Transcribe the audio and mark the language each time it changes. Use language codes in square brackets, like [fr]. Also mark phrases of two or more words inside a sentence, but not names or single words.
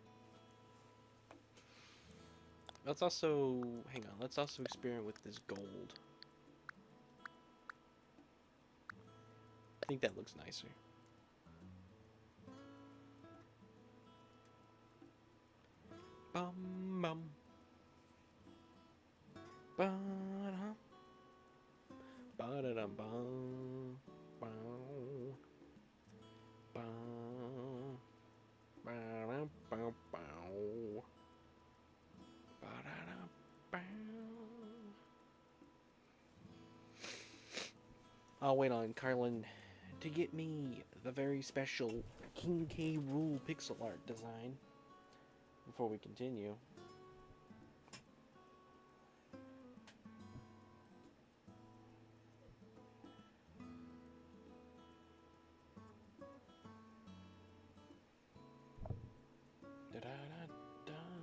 [en] Let's also, hang on, let's also experiment with this gold. I think that looks nicer. Bum bum. Ba-da. Ba-da-dum bum. Bow. Bow. Ba-dum bow bow. Ba-da-dum bow. I'll wait on Carlin to get me the very special King K. Rool pixel art design before we continue. Da-da-da-da.